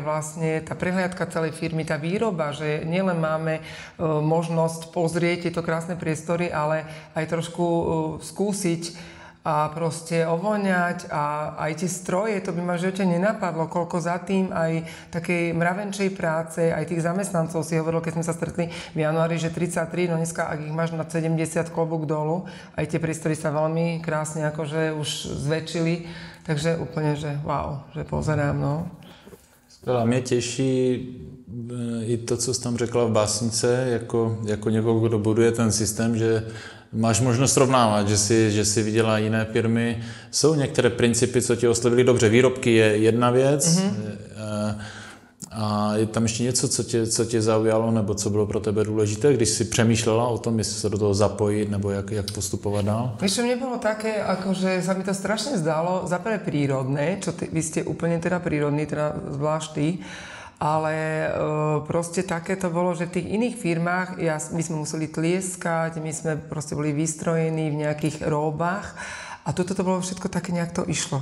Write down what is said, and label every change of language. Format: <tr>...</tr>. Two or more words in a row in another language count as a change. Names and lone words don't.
<sk>vlastne tá prehliadka celej firmy, tá výroba, že nielen máme možnosť pozrieť tieto krásne priestory, ale aj trošku skúsiť a proste ovoňať a aj tie stroje, to by ma v živote nenapadlo, koľko za tým aj takej mravenčej práce, aj tých zamestnancov si hovoril, keď sme sa stretli v januári, že 33, no dneska, ak ich máš na 70, klobúk dolu, aj tie priestory sa veľmi krásne akože už zväčšili, takže úplne, že wow, že pozerám, no.</sk> <cs>Skvělá, mě těší i to, co jsi tam řekla v básnice, jako někoho, kdo buduje ten systém, že máš možnost srovnávat, že si viděla jiné firmy. Jsou některé principy, co tě oslovili dobře. Výrobky je jedna věc a je tam ještě něco, co tě zaujalo nebo co bylo pro tebe důležité, když si přemýšlela o tom, jestli se do toho zapojit nebo jak postupovat dál? Víš,</cs> <sk>mne bolo také, akože sa mi to strašne zdalo, za prvé prírodné, vy ste úplne teda prírodní, teda zvlášť ty, ale proste také to bolo, že v tých iných firmách my sme museli tlieskať, my sme proste boli vystrojení v nejakých róbach a toto to bolo všetko také, nejak to išlo.</sk>